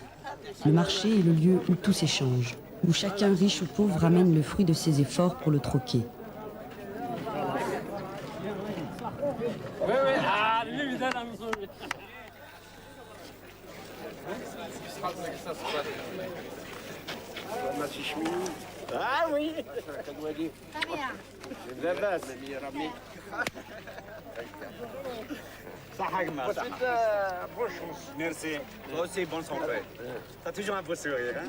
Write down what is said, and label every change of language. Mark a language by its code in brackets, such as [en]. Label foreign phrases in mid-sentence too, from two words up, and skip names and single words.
[fr] Le marché est le lieu où tout s'échange, où chacun, riche ou pauvre, ramène le fruit de ses efforts pour le troquer. Ah oui. [ar] لاباس صحك ما صحك ميرسي [fr] aussi bonne santé t'as toujours un beau sourire hein